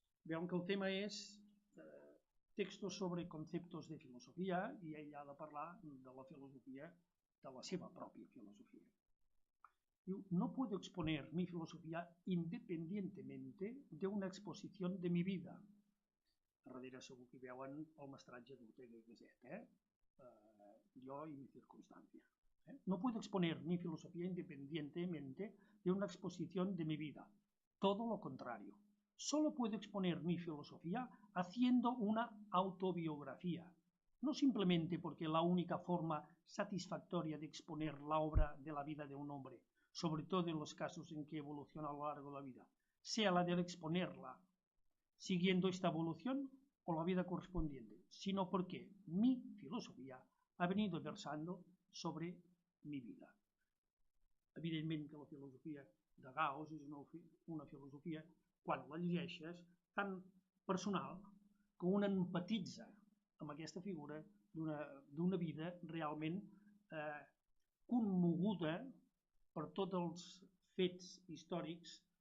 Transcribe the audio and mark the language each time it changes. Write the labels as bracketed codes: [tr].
[ca] Veuen que el tema és textos sobre [es] conceptos de filosofía [ca] i ell ha de parlar de la filosofia, de la seva pròpia filosofia. Diu, [es] no puedo exponer mi filosofía independientemente de una exposición de mi vida. [ca] Darrere segur que veuen el mestratge d'Ortega y Gasset, [es] yo y mi circunstancia. No puedo exponer mi filosofía independientemente de una exposición de mi vida. Todo lo contrario. Solo puedo exponer mi filosofía haciendo una autobiografía. No simplemente porque la única forma satisfactoria de exponer la obra de la vida de un hombre, sobre todo en los casos en que evoluciona a lo largo de la vida, sea la de exponerla siguiendo esta evolución o la vida correspondiente, sino porque mi filosofía ha venido versando sobre mi vida. [ca] Evidentment que la filosofia de Gauss és una filosofia, quan la llegeixes, tan personal que un empatitza amb aquesta figura d'una vida realment commoguda per tots els fets històrics.